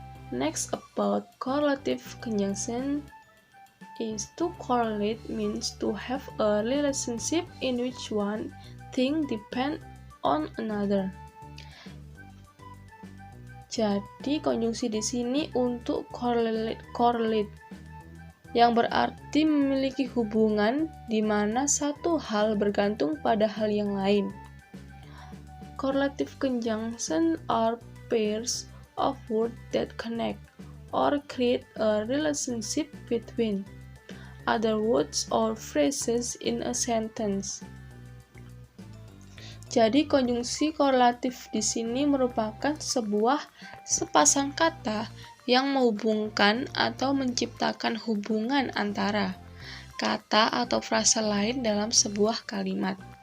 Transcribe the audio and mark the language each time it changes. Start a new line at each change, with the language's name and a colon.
English: Next, about correlative conjunction is to correlate means to have a relationship in which one thing depend on another.
Indonesian: Jadi konjungsi di sini untuk correlate yang berarti memiliki hubungan di mana satu hal bergantung pada hal yang lain.
English: Correlative conjunction are pairs of words that connect or create a relationship between other words or phrases in a sentence.
Indonesian: Jadi konjungsi korelatif di sini merupakan sebuah sepasang kata yang menghubungkan atau menciptakan hubungan antara kata atau frasa lain dalam sebuah kalimat.